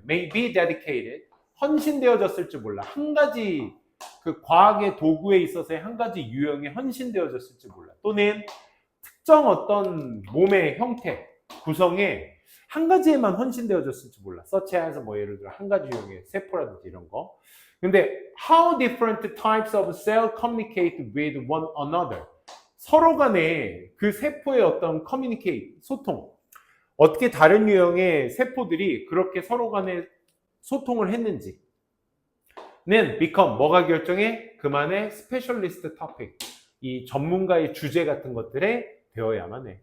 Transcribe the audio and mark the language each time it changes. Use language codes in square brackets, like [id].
[en] May be dedicated. [ko] 헌신되어졌을지 몰라. 한 가지 그 과학의 도구에 있어서의 한 가지 유형에 헌신되어졌을지 몰라. 또는 특정 어떤 몸의 형태, 구성에 한 가지에만 헌신되어졌을지 몰라. [en] such as [ko] 뭐 예를 들어 한 가지 유형의 세포라든지 이런 거. [en] 근데 how different types of cell communicate with one another. [ko] 서로 간에 그 세포의 어떤 커뮤니케이트, 소통, 어떻게 다른 유형의 세포들이 그렇게 서로 간에 소통을 했는지는 become, 뭐가 결정해? 그만의 스페셜리스트 토픽, 이 전문가의 주제 같은 것들에 되어야만 해.